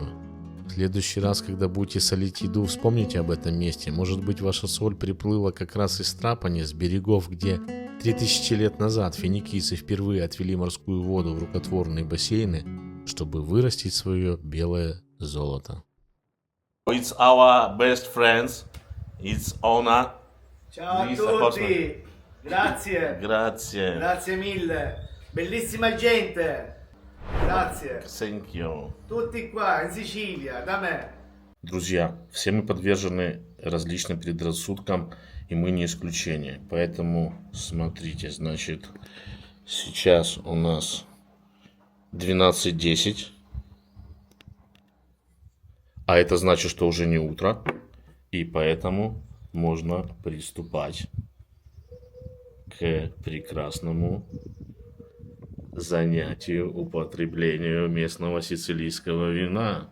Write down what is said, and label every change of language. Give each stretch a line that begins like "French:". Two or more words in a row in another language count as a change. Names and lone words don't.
Russian: В следующий раз, когда будете солить еду, вспомните об этом месте. Может быть, ваша соль приплыла как раз из Трапани, с берегов, где 3000 лет назад финикийцы впервые отвели морскую воду в рукотворные бассейны, чтобы вырастить свое белое золото.
English: It's our best friends. It's Ona.
Italian: Ciao a
English: Please,
Italian: tutti, grazie, Grazie. grazie mille, bellissima gente, grazie,
English: Thank you.
Italian: tutti qua in Sicilia, da me.
Russian: Друзья, все мы подвержены различным предрассудкам, и мы не исключение. Поэтому смотрите, значит, сейчас у нас 12:10, а это значит, что уже не утро, и поэтому можно приступать к прекрасному занятию употреблению местного сицилийского вина.